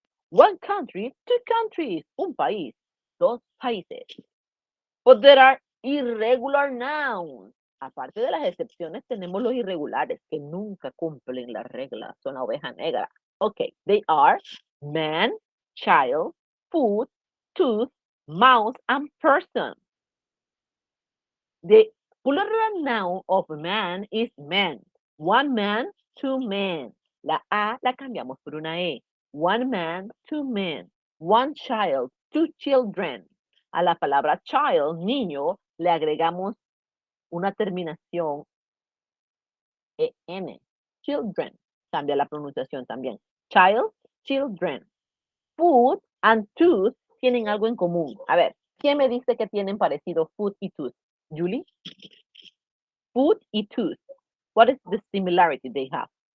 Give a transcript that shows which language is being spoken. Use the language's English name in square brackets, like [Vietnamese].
[English] One country, two countries. [Spanish] Un país, dos países. [English] But there are irregular nouns. [Spanish] Aparte de las excepciones, tenemos los irregulares que nunca cumplen las reglas. Son la oveja negra. [English] Okay, they are man, child, food, tooth, mouse, and person. The plural noun of man is man. One man, two men. [Spanish] La A la cambiamos por una E. [English] One man, two men. One child, two children. [Spanish] A la palabra child, niño, le agregamos una terminación EN. Children. Cambia la pronunciación también. [English] Child, children. [Spanish] Food and tooth tienen algo en común. A ver, ¿quién me dice que tienen parecido food y tooth? Julie? Food y tooth. [English] What is the similarity they have?